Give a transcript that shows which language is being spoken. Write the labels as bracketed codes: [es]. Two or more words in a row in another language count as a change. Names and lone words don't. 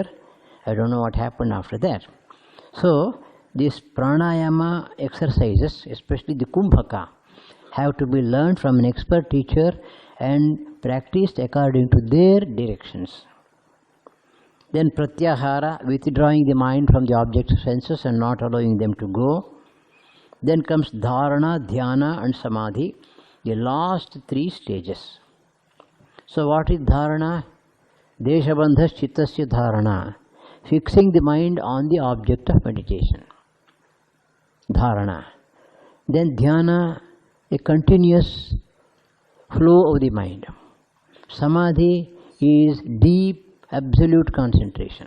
[en] I don't know what happened after that. So these pranayama exercises, especially the kumbhaka, have to be learned from an expert teacher and practiced according to their directions. Then pratyahara, withdrawing the mind from the object of senses and not allowing them to go. Then comes dharana, dhyana and samadhi, the last 3 stages. So what is dharana? [sa] Deshabandhas chittasya dharana, [en] fixing the mind on the object of meditation. Dharana. Then dhyana, a continuous flow of the mind. Samadhi is deep, absolute concentration.